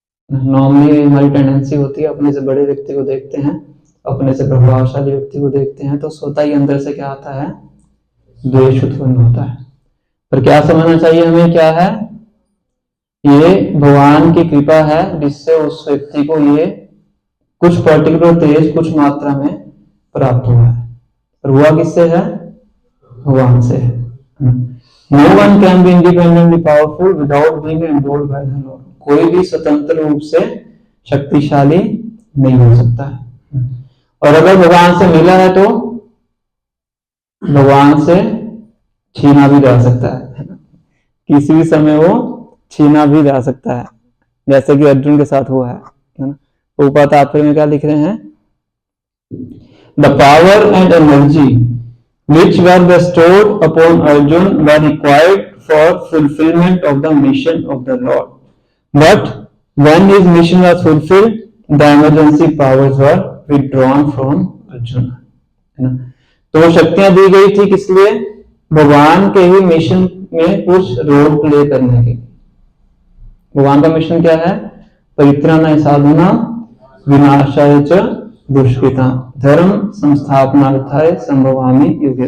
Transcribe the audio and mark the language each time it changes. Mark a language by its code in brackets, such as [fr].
[hi] Normally हमारी tendency होती है, अपने से बड़े व्यक्ति को देखते हैं, अपने से प्रभावशाली व्यक्ति को देखते हैं तो स्वतः ही अंदर से क्या आता है, द्वेष उत्पन्न होता है। पर क्या समझना चाहिए हमें, क्या है, ये भगवान की कृपा है जिससे उस व्यक्ति को ये कुछ पर्टिकुलर तेज कुछ मात्रा में प्राप्त हुआ है। पर हुआ किससे है, भगवान से है। [en] No one can be independently powerful without being endowed by the Lord. [hi] कोई भी स्वतंत्र रूप से शक्तिशाली नहीं हो सकता है। और अगर भगवान से मिला है तो भगवान से छीना भी जा सकता है, किसी भी समय वो छीना भी जा सकता है, जैसे कि अर्जुन के साथ हुआ है ना। ऊपर तात्पर्य में क्या लिख रहे हैं, [en] The power and energy which were bestowed upon Arjun were required for fulfillment of the mission of the Lord. But when his mission was fulfilled, the emergency powers were withdrawn from Arjuna. [hi] है ना। तो वो शक्तियां दी गई थी किस लिए, भगवान के ही मिशन में कुछ रोल प्ले करने के। भगवान का मिशन क्या है, [sa] परित्राणाय साधूनां विनाशाय च दुष्कृतां धर्म संस्थापनार्थाय संभवामि युगे।